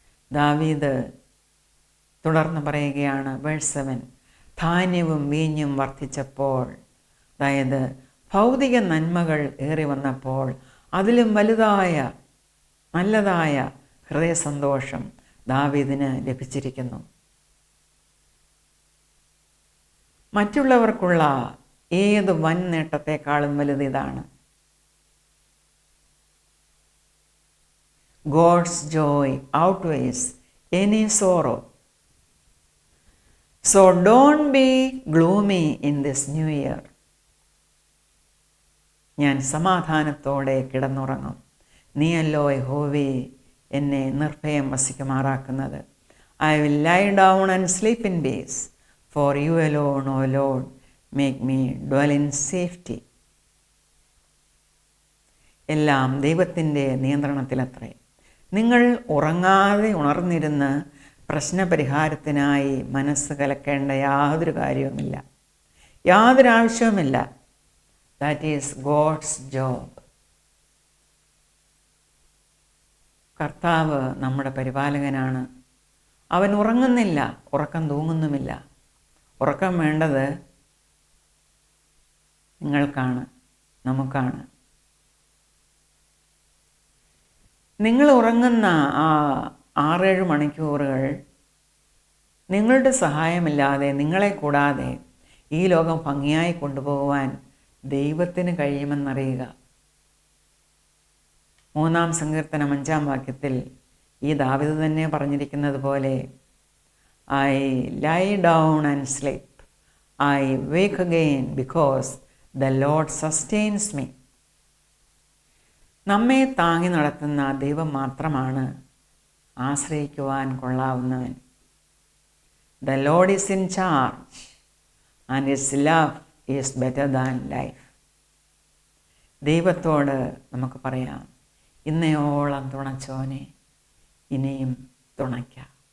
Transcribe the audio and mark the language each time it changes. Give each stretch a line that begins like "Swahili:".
Malayalam: ദാവീദ് തുടർന്ന് പറയുകയാണ്, വേഴ്സ് 7, ധാന്യവും വീഞ്ഞും വർദ്ധിച്ചപ്പോൾ, അതായത് ഭൗതിക നന്മകൾ ഏറി വന്നപ്പോൾ അതിലും വലുതായ നല്ലതായ ഹൃദയസന്തോഷം ദാവീദിന് ലഭിച്ചിരിക്കുന്നു. മറ്റുള്ളവർക്കുള്ള ഏത് വൻ നേട്ടത്തെക്കാളും വലുത് ഇതാണ്.
English: God's joy outweighs any sorrow. So don't be gloomy in this new year.
Malayalam: ഞാൻ സമാധാനത്തോടെ കിടന്നുറങ്ങും. നീയല്ലോ യഹോവേ എന്നെ നിർഭയം വസിക്കുമാറാക്കുന്നത്.
English: I will lie down and sleep in peace, for you alone, O Lord, make me dwell in safety.
Malayalam: എല്ലാം ദൈവത്തിൻ്റെ നിയന്ത്രണത്തിലത്രേ. നിങ്ങൾ ഉറങ്ങാതെ ഉണർന്നിരുന്ന് പ്രശ്നപരിഹാരത്തിനായി മനസ്സ് കലക്കേണ്ട യാതൊരു കാര്യവുമില്ല, യാതൊരു ആവശ്യവുമില്ല.
English: That is God's job.
Malayalam: കർത്താവ് നമ്മുടെ പരിപാലകനാണ്. അവൻ ഉറങ്ങുന്നില്ല, ഉറക്കം തൂങ്ങുന്നുമില്ല. ഉറക്കം വേണ്ടത് നിങ്ങൾക്കാണ്, നമുക്കാണ്. നിങ്ങൾ ഉറങ്ങുന്ന ആ 6-7 മണിക്കൂറുകൾ നിങ്ങളുടെ സഹായമില്ലാതെ, നിങ്ങളെ കൂടാതെ ഈ ലോകം ഭംഗിയായി കൊണ്ടുപോകുവാൻ ദൈവത്തിന് കഴിയുമെന്നറിയുക. 3-ാം സങ്കീർത്തനം 5-ാം വാക്യത്തിൽ ഈ ദാവീദ് തന്നെ പറഞ്ഞിരിക്കുന്നത് പോലെ,
English: I lie down and sleep. I wake again because the Lord sustains me.
Malayalam: നമ്മെ താങ്ങി നടത്തുന്ന ദൈവം മാത്രമാണ് ആശ്രയിക്കുവാൻ കൊള്ളാവുന്നവൻ.
English: The Lord is in charge and His love is better than life.
Malayalam: ദൈവത്തോട് നമുക്ക് പറയാം, ഇന്നയോളം തുണച്ചോനെ ഇനിയും തുണയ്ക്കാം.